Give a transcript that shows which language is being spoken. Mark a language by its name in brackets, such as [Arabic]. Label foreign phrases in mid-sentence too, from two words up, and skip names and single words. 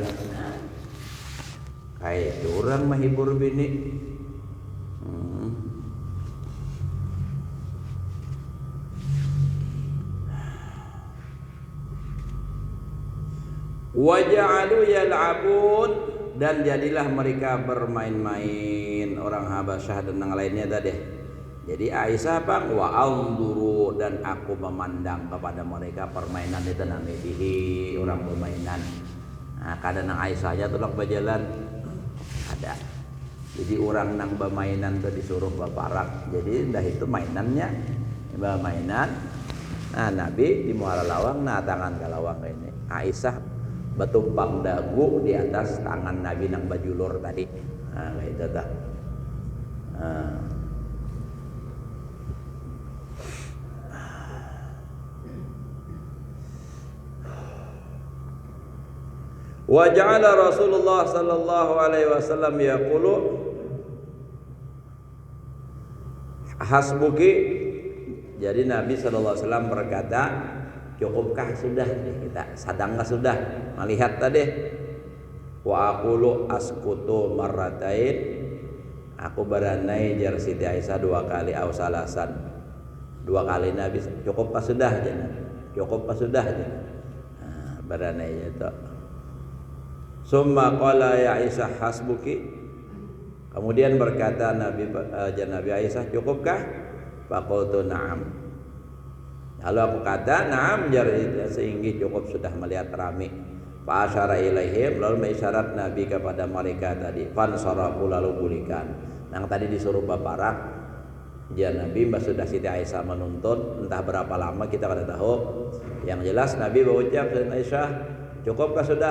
[Banjar] Nah, kayak itu orang menghibur bini. [Arabic] وجعلوا يلعبون, [Banjar] dan jadilah mereka bermain-main, orang Habasyah dan yang lainnya tadi. Jadi Aisyah apa? [Arabic] وأنظر, [Banjar] dan aku memandang kepada mereka permainan itu namidihi, orang permainan. Nah, kadang Aisyahnya tulang berjalan ada. Jadi orang nang bermainan tuh disuruh baparak. Jadi dah itu mainannya, bermainan. Nah, Nabi di muara lawang, nah tangan ke lawang ini. Aisyah betumpang dagu di atas tangan Nabi nang bajulur tadi. Nah, kayak itu dah. [Arabic] وجعل رسول الله صلى الله عليه وسلم يقول حسبك. [Banjar] Jadi Nabi [Arabic] صلى الله عليه وسلم [Banjar] berkata, cukupkah sudah kita sadangkah sudah melihat tadi. [Arabic] وأقول اسكت مرتين, [Banjar] aku beranai jar Siti Aisyah 2 kali au salasan, 2 kali Nabi cukupkah sudah jangan, cukupkah sudah jangan. Nah, beranai itu. [Arabic] ثم قال يا عائشة حسبك, [Banjar] kemudian berkata Nabi Aisyah, cukupkah? [Arabic] فقلت نعم. [Banjar] Lalu aku kata na'am jar, sehingga cukup sudah melihat rami. [Arabic] فأشار إليهم, [Banjar] lalu mengisyarat Nabi kepada mereka tadi. Fansarafu, lalu bulikan. Yang tadi disuruh baparak, ya Nabi mbak sudah Siti Aisyah menuntut entah berapa lama kita kada tahu. Yang jelas Nabi berucap Siti Aisyah, cukupkah sudah?